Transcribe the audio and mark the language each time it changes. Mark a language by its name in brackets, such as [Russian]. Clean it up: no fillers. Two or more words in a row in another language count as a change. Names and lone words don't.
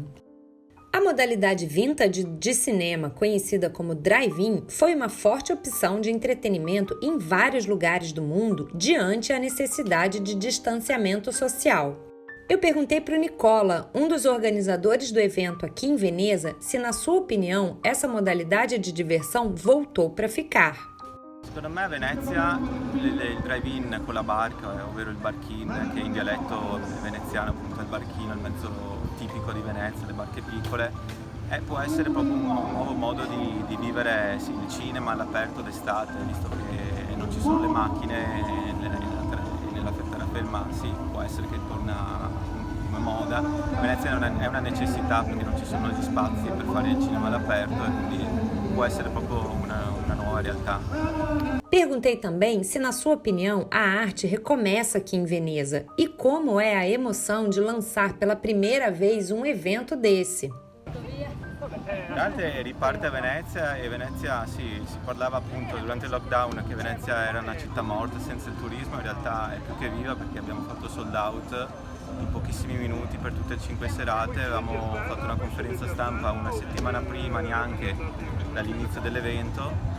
[Portuguese] A modalidade vintage de cinema, conhecida como drive-in, foi uma forte opção de entretenimento em vários lugares do mundo diante a necessidade de distanciamento social. Eu perguntei para o Nicola, um dos organizadores do evento aqui em Veneza, se, na sua opinião, essa modalidade de diversão voltou para ficar. [Italian] Secondo me a Venezia il drive-in con la barca, ovvero il barchino, che in dialetto veneziano appunto è il barchino, il mezzo tipico di Venezia, le barche piccole, può essere proprio un nuovo modo di vivere il cinema all'aperto d'estate, visto che non ci sono le macchine nella fermarsi, può essere che torna come moda. Venezia è una necessità perché non ci sono gli spazi per fare il cinema all'aperto e quindi può essere proprio una nuova realtà. [Portuguese] Perguntei também se, na sua opinião, a arte recomeça aqui em Veneza e como é a emoção de lançar pela primeira vez um evento desse. [Italian] L'arte riparte a Venezia e Venezia si parlava appunto durante il lockdown che Venezia era una città morta senza il turismo, in realtà è più che viva perché abbiamo fatto [English] sold out [Italian] in pochissimi minuti per tutte e 5 serate, avevamo fatto una conferenza stampa una settimana prima neanche dall'inizio dell'evento